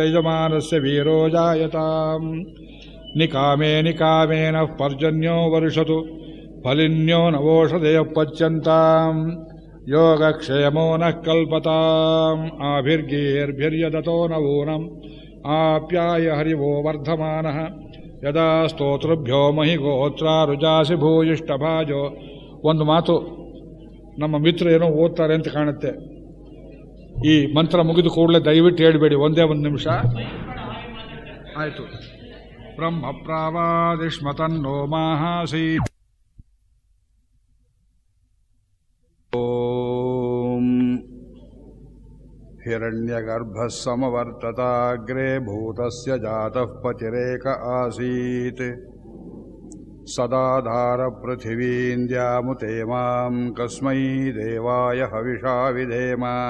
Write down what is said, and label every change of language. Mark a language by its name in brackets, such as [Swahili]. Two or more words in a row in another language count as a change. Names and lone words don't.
[Sanskrit] ಯಜಮಾನಸ್ಯ ವೀರೋ ಜಾಯತಾಂ ನಿಕಾಮೇ ನಿಕಾಮೇನ ಪರ್ಜನ್ಯೋ ವರ್ಷತು ಫಲಿನ್ಯೋ ನವೋಷಧಯಃ ಪಚ್ಯಂತಾಂ ಯೋಗಕ್ಷೇಮೋ ನಃ ಕಲ್ಪತಾಂ ಆಭಿರ್ಗೀರ್ಭಿರ್ಯದತೋ ನವೂನಂ ಆಪ್ಯಾಯ ಹರಿವೋ ವರ್ಧಮಾನಃ ಯದಾ ಸ್ತೋತೃಭ್ಯೋ ಮಹಿ ಗೋತ್ರಾರುಜಾಸಿ ಭೂಯಿಷ್ಠಭಾಜೋ. [Kannada] ಒಂದು ಮಾತು ನಮ್ಮ ಮಿತ್ರ ಏನೋ ಓದ್ತಾರೆ ಅಂತ ಕಾಣುತ್ತೆ. ಈ ಮಂತ್ರ ಮುಗಿದು ಕೂಡಲೇ ದಯವಿಟ್ಟು ಹೇಳಬೇಡಿ, ಒಂದೇ ಒಂದು ನಿಮಿಷ ಆಯಿತು. [Sanskrit] ಬ್ರಹ್ಮ ಪ್ರಾವಾದಿಷ್ಮತನ್ನೋ ಮಾಹಾಸಿ. ಓಂ ಹಿರಣ್ಯಗರ್ಭಃ ಸಮವರ್ತತಾಗ್ರೇ ಭೂತಸ್ಯ ಜಾತಃ ಪತಿರೇಕ ಆಸೀತ್ ಸದಾಧಾರ ಪೃಥಿವೀಂದ್ಯಾಮುತೆ ಮಾಂ ಕಸ್ಮೈ ದೇವಾಯ ಹವಿಷಾ ವಿಧೇಮ